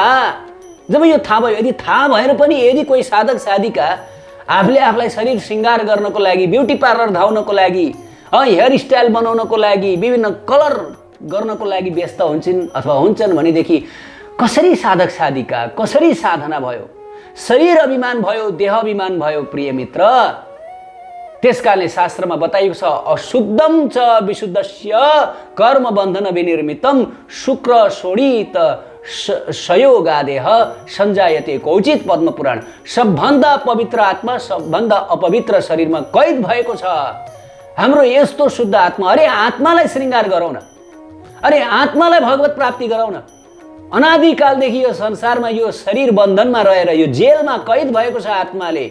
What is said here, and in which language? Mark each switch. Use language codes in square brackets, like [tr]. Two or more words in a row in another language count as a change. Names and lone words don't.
[ne] जब यो थाहा भयो, यदि थाहा भएर पनि यदि कोही साधक साधिका आफूले आफूलाई शरीर श्रृङ्गार गर्नको लागि, [en] beauty parlour [ne] धाउनको लागि, [en] hair style [ne] बनाउनको लागि, विभिन्न कलर गर्नको लागि व्यस्त हुन्छन् अथवा हुन्छन् भनेदेखि कसरी साधक साधिका, कसरी साधना भयो, शरीर अभिमान भयो, देह अभिमान भयो। प्रिय मित्र, त्यसकारणले शास्त्रमा बताइएको छ, [sa] अशुद्धम च विशुद्धस्य कर्म बन्धन विनिर्मितम शुक्र शोणित संयोगादेह सञ्जायते कौचित। पद्मपुराण। [ne] सबभन्दा पवित्र आत्मा सबभन्दा अपवित्र शरीरमा कैद भएको छ। हाम्रो यस्तो शुद्ध आत्मा, अरे आत्मालाई श्रृङ्गार गरौँ न, अरे आत्मालाई भगवत प्राप्ति गरौँ न। अनादिकालदेखि यो संसारमा यो शरीर बन्धनमा रहेर यो जेलमा कैद भएको छ आत्माले।